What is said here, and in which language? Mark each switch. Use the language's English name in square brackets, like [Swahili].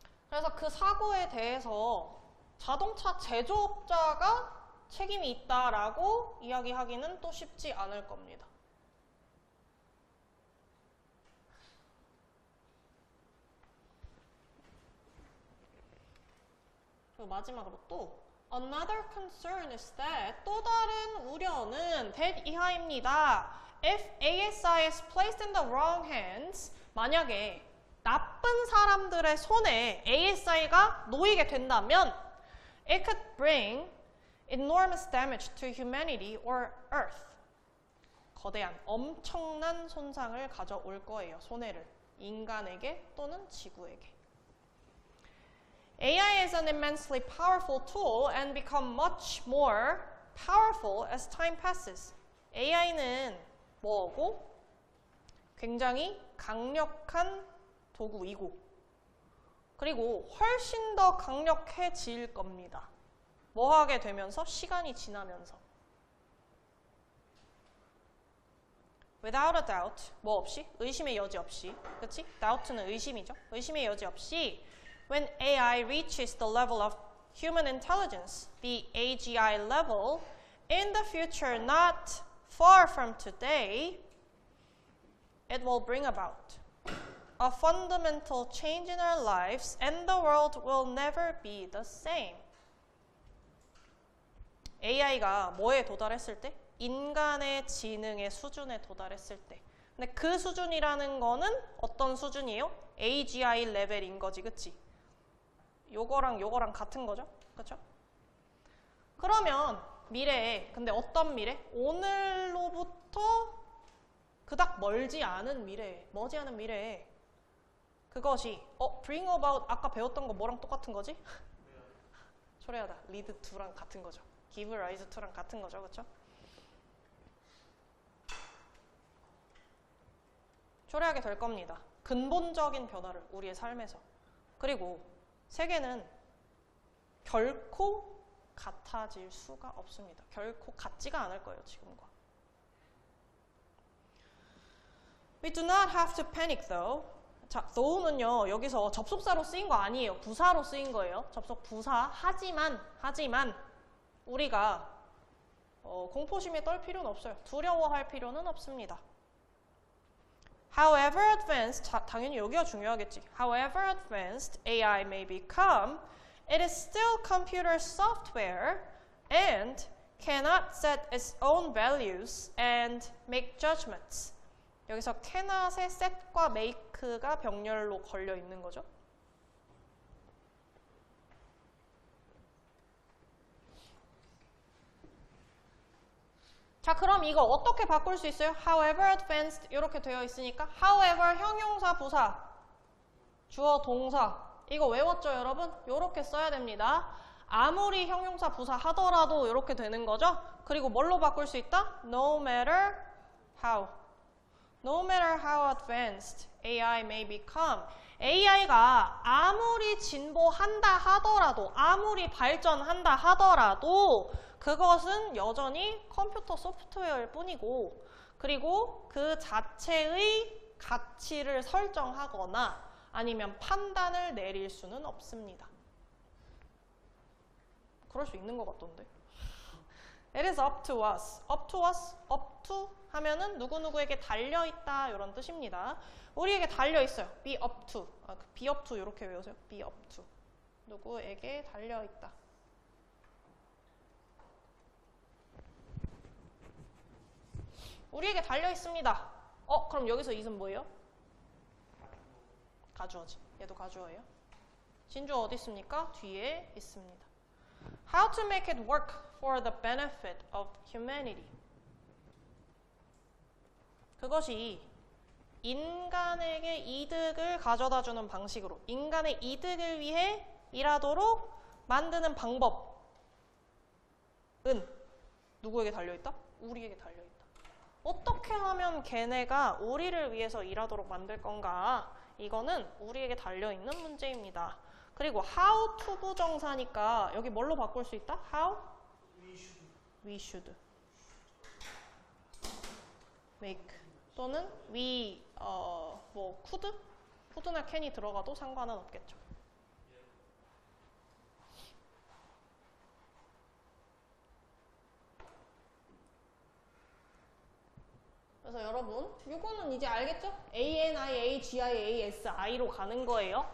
[Korean] 그래서 그 사고에 대해서 자동차 제조업자가 책임이 있다라고 이야기하기는 또 쉽지 않을 겁니다. 그리고 마지막으로 또 [English] Another concern is that [Korean] 또 다른 우려는 that 이하입니다. [English] If ASI is placed in the wrong hands [Korean] 만약에 나쁜 사람들의 손에 ASI가 놓이게 된다면 [English] it could bring enormous damage to humanity or Earth. [Korean] 거대한 엄청난 손상을 가져올 거예요. 손해를 인간에게 또는 지구에게. [English] AI is an immensely powerful tool and become much more powerful as time passes. [Korean] AI는 뭐고? 굉장히 강력한 도구이고 그리고 훨씬 더 강력해질 겁니다. 뭐 하게 되면서? 시간이 지나면서. [English] Without a doubt, [Korean] 뭐 없이? 의심의 여지 없이. 그치? doubt는 의심이죠. 의심의 여지 없이 [English] When AI reaches the level of human intelligence, the AGI level, in the future not far from today, it will bring about a fundamental change in our lives and the world will never be the same. [Korean] AI가 뭐에 도달했을 때? 인간의 지능의 수준에 도달했을 때. 근데 그 수준이라는 거는 어떤 수준이에요? AGI 레벨인 거지, 그치? 요거랑 요거랑 같은 거죠? 그쵸? 그러면 미래에, 근데 어떤 미래? 오늘로부터 그닥 멀지 않은 미래에, 머지않은 미래에 그것이 [English] bring about, [Korean] 아까 배웠던 거 뭐랑 똑같은 거지? 초래하다, [English] lead to [Korean] 랑 같은 거죠. [English] give rise to [Korean] 랑 같은 거죠, 그쵸? 초래하게 될 겁니다. 근본적인 변화를 우리의 삶에서. 그리고 세계는 결코 같아질 수가 없습니다. 결코 같지가 않을 거예요, 지금과. [English] We do not have to panic though. [Korean] 자, though는요, 여기서 접속사로 쓰인 거 아니에요. 부사로 쓰인 거예요. 접속 부사. 하지만 우리가 공포심에 떨 필요는 없어요. 두려워할 필요는 없습니다. [English] However advanced, [Korean] 당연히 여기가 중요하겠지. [English] However advanced AI may become, it is still computer software and cannot set its own values and make judgments. [Korean] 여기서 cannot의 set과 make가 병렬로 걸려 있는 거죠. 자, 그럼 이거 어떻게 바꿀 수 있어요? [English] However advanced [Korean] 이렇게 되어 있으니까 however 형용사 부사 주어 동사 이거 외웠죠 여러분? 이렇게 써야 됩니다. 아무리 형용사 부사 하더라도 이렇게 되는 거죠. 그리고 뭘로 바꿀 수 있다? [English] No matter how. No matter how advanced AI may become. [Korean] AI가 아무리 진보한다 하더라도 아무리 발전한다 하더라도 그것은 여전히 컴퓨터 소프트웨어일 뿐이고 그리고 그 자체의 가치를 설정하거나 아니면 판단을 내릴 수는 없습니다. 그럴 수 있는 것 같던데. [English] It is up to us. Up to us. up to [Korean] 하면은 누구누구에게 달려있다 이런 뜻입니다. 우리에게 달려있어요. [English] be up to. be up to [Korean] 이렇게 외우세요. [English] be up to. [Korean] 누구에게 달려있다. 우리에게 달려있습니다. 그럼 여기서 is은 뭐예요? 가주어지. 얘도 가주어예요. 진주어 어디 있습니까? 뒤에 있습니다. [English] How to make it work for the benefit of humanity. [Korean] 그것이 인간에게 이득을 가져다주는 방식으로 인간의 이득을 위해 일하도록 만드는 방법은 누구에게 달려있다? 우리에게 달려있다. 어떻게 하면 걔네가 우리를 위해서 일하도록 만들 건가? 이거는 우리에게 달려있는 문제입니다. 그리고 [English] how to [Korean] 부정사니까 여기 뭘로 바꿀 수 있다? [English] how? We should. make [Korean] 또는 [English] we could? [Korean] could나 can이 들어가도 상관은 없겠죠. 그래서 여러분 이거는 이제 알겠죠? ANI, AGI, ASI로 가는 거예요.